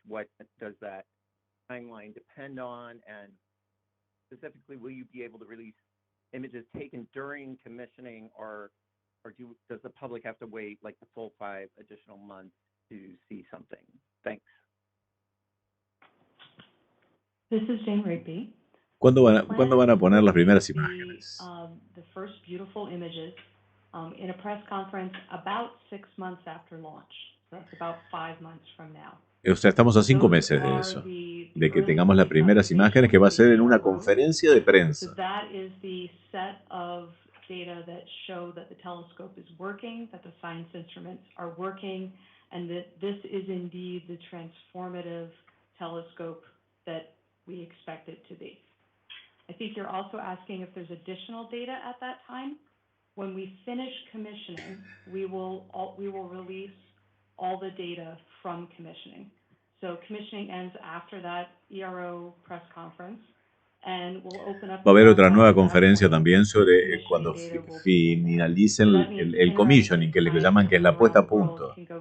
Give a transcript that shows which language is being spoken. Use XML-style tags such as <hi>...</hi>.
<en>What does that timeline depend on? And specifically, will you be able to release images taken during commissioning, or does the public have to wait like the full 5 additional months to see something? Thanks. This is Jane Rigby.</en> <es>¿Cuándo van a poner las primeras imágenes?</es> <en>The first beautiful images in a press conference about 6 months after launch. So that's about 5 months from now.</en> <es>O sea, estamos a 5 meses de eso, de que tengamos las primeras imágenes, que va a ser en una conferencia de prensa.</es> <en>So that is the set of data that show that the telescope is working, that the science instruments are working, and that this is indeed the transformative telescope that we expect it to be. I think you're also asking if there's additional data at that time. When we finish commissioning, we will release all the data from commissioning. So commissioning ends after that ERO press conference, and we'll open up.</en> <es>Va a haber otra nueva conferencia también sobre cuando finalicen el commissioning, que le llaman, que es la puesta a punto.</es>